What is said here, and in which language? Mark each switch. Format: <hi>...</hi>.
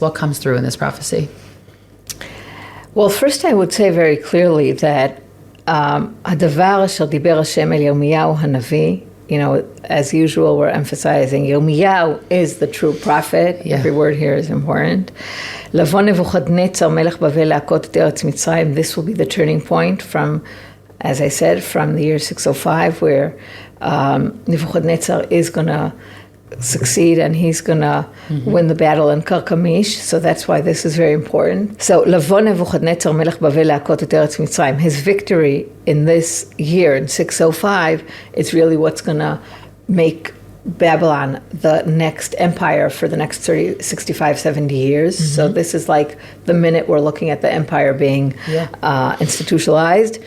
<en>What comes through in this prophecy? Well, first I would say very clearly that</en> <he>הדבר אשר דיבר השם אל ירמיהו הנביא,</he> <en>as usual, we're emphasizing Yirmiyahu is the true prophet. Yeah. Every word here is important.</en> <he>לבוא נבוכדנצר מלך בבל להכות את ארץ מצרים.</he> <en>This will be the turning point from, as I said, from the year 605, where Nebuchadnezzar is going to succeed and he's going to win the battle in Karkamish. So that's why this is very important. So,</en> <he>לבוא נבוכדנצר מלך בבל להכות את ארץ מצרים.</he> <en>His victory in this year, in 605, is really what's going to make Babylon the next empire for the next 30, 65, 70 years. So this is like the minute we're looking at the empire being institutionalized.</en>